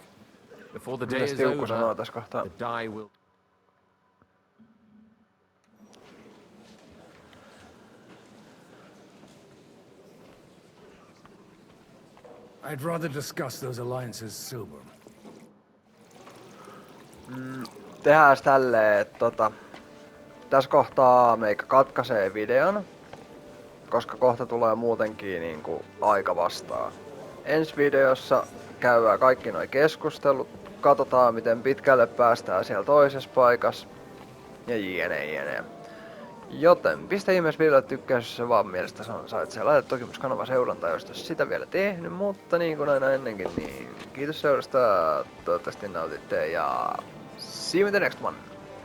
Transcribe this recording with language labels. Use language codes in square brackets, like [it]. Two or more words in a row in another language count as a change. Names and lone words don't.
[en] Before the day is over, the die will... I'd rather discuss those alliances sober. [fi] Tehdään tälleen, että tässä kohtaa meikä katkaisee videon, koska kohta tulee muutenkin niinku aika vastaan. Ensi videossa käydään kaikki nuo keskustelut, katsotaan miten pitkälle päästään siellä toisessa paikassa ja jne. Joten pistä ihmeessä videolle tykkäys, jos se vaan mielestä sait siellä. Laita toki myös kanavan seurantaa, jos et sitä vielä tehnyt, mutta niin kuin aina ennenkin, niin kiitos seurasta, toivottavasti nautitte ja [en] see you in the next one.